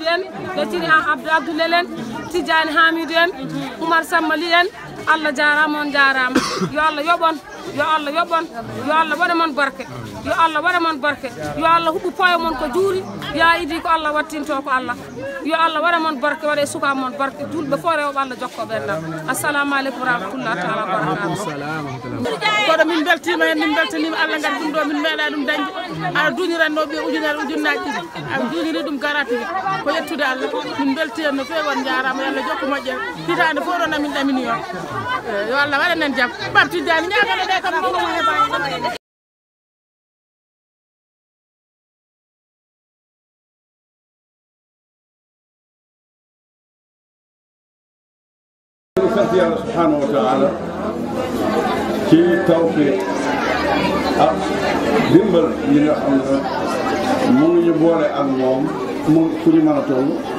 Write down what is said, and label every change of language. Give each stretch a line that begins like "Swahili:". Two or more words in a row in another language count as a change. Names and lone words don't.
Fula: en beltini Abdoulaye en Tidiane Hamidou en Oumar Sammali en Allah jarama on jarama yo Allah yoɓon yo Allah yoɓon yo Allah waɗa mon barke yo Allah waɗa mon barke yo Allah huɓɓu poyo mon ko juuri ya idi ko Allah wattinto ko Allah yo Allah waɗa mon barke waɗa suka mon barke julɓe fof rewɓe Allah jokko ɓenɗam
Arabic: assalamu aleykum rahmatullah taala barakatu
Fula: koɗo min beltima hen min beltanima Allah gati ɗum ɗo min meeɗa ɗum dañde aɗa duñiranno ɓe ujunnaji ɗiɗi aɗa duñiri ɗum garatude ko yettude Allah min belti hen no fewi on jarama yo Allah jokku moƴƴere hitande fof ɗon amin ɗamini on yo Allah waɗanen jaam ɓamtiddani ñagale ɗe kam ɗum heɓani
Wolof: sant yàlla
Arabic: subhanahu wa taala
Wolof: ci tawfiq ak dimbal yi nga xam ne mu ngi ñu boole ak moom mu fu ñu mën a toll